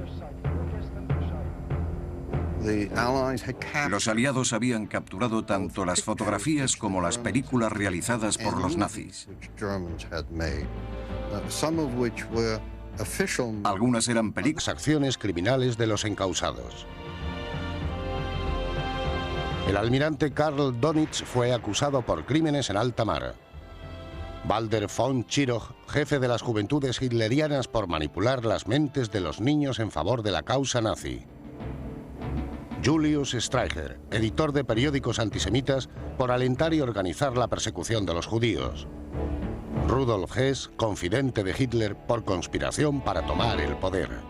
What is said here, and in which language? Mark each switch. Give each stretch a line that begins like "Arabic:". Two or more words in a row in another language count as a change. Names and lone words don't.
Spanish: Los aliados habían capturado tanto las fotografías como las películas realizadas por los nazis. Algunas eran películas. Acciones criminales de los encausados. El almirante Karl Donitz fue acusado por crímenes en alta mar. Walter von Schirach, jefe de las juventudes hitlerianas por manipular las mentes de los niños en favor de la causa nazi. Julius Streicher, editor de periódicos antisemitas, por alentar y organizar la persecución de los judíos. Rudolf Hess, confidente de Hitler, por conspiración para tomar el poder.